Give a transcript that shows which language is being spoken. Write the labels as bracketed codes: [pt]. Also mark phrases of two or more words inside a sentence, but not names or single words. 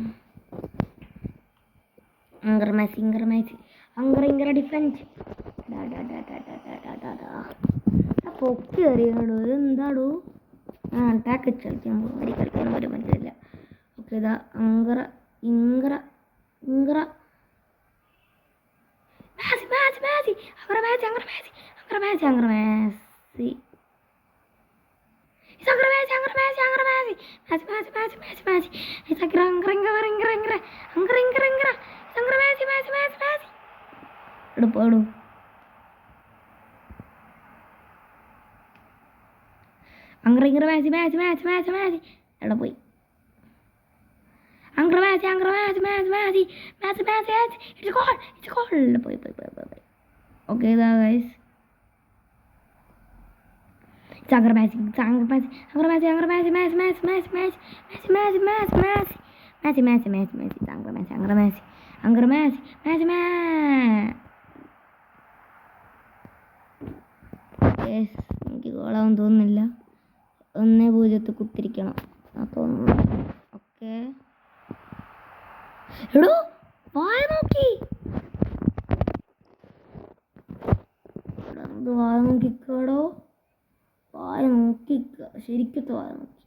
[ml] അങ്കർ മാസി, ഇങ്കർ മാസി, അങ്കർ ഇങ്കർ ഡിഫൻസ്. പൊക്കി അറിയാടോ, ഇതെന്താടോ? അറ്റാക്ക് കളിക്കാൻ പോകും, കളിക്കാൻ പോലും പറ്റില്ല. ഓക്കെ, ഇതാ [it] അങ്കറ ഇങ്കറ ഇങ്കറ Messi, Messi, Messi, Ancora Messi, Ancora Messi, Ancora Messi, Ancora Messi. It's Ancora Messi, Ancora Messi, Ancora Messi, Messi, Messi, Messi, Messi, Messi. It's Ancora Messi, Messi, Messi, Messi. Edu. Ancora Messi, Messi, Messi, Messi, Messi. Edu boy. Ancora Messi, Ancora Messi, Messi, Messi, Messi, Messi, Messi. [en] It's a goal, it's a goal. Boy. Okay, guys. [it] Ancora Messi, Ancora Messi, Ancora Messi, Ancora Messi, Messi, Messi, Messi, Messi, Messi, Messi, Messi, Messi, Messi, Messi, Messi, Ancora Messi, Ancora Messi, Ancora Messi, Messi, Messi. [en] Yes, [ml] എനിക്ക് ഗോളാവും തോന്നുന്നില്ല. 1-0 കുത്തിരിക്കണം തോന്നുന്നു. ഓക്കെ, എടോ വായ നോക്കി, വായ നോക്കിക്കോടോ, വായ നോക്കിക്ക, ശരിക്കത്തെ വായ നോക്കി.